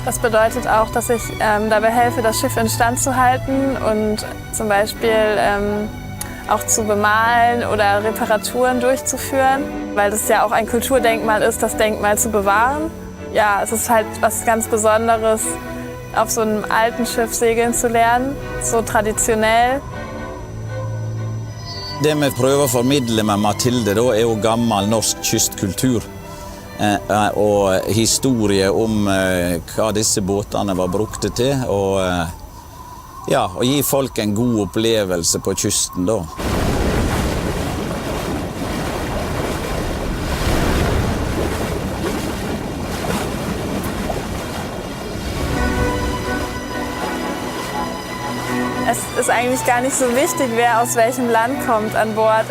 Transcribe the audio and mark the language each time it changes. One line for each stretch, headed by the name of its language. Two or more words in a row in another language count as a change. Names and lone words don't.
German: Das bedeutet auch, dass ich dabei helfe, das Schiff instand zu halten und zum Beispiel auch zu bemalen oder Reparaturen durchzuführen, weil das ja auch ein Kulturdenkmal ist, das Denkmal zu bewahren. Ja, es ist halt was ganz Besonderes, auf so einem alten Schiff segeln zu lernen, so traditionell.
Norwegian: Det vi prøver å formidle med Mathilde da, er jo gammel norsk kystkultur og historie om hva disse båtene var brukte til, og ja, å gi folk en god opplevelse på kysten da.
German: Es ist eigentlich gar nicht so wichtig, wer aus welchem Land kommt an Bord.